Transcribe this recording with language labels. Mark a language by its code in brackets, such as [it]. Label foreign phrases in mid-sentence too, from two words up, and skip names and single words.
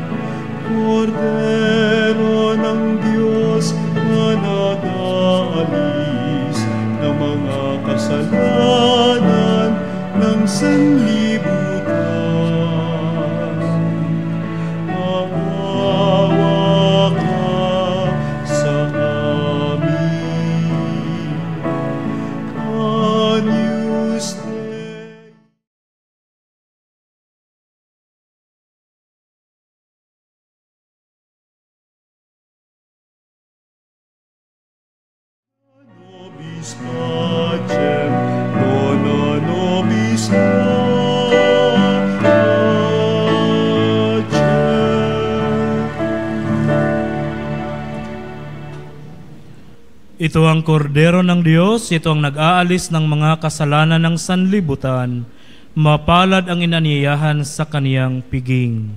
[tl] Kordero ng Diyos na nag-aalis ng mga kasalanan ng sanlibutan. Maawa ka sa amin. [la] Agnus Dei. Nobis pacem, dona nobis pacem. [tl] Ito ang kordero ng Diyos, ito ang nag-aalis ng mga kasalanan ng sanlibutan. Mapalad ang inanyayahan sa kaniyang piging.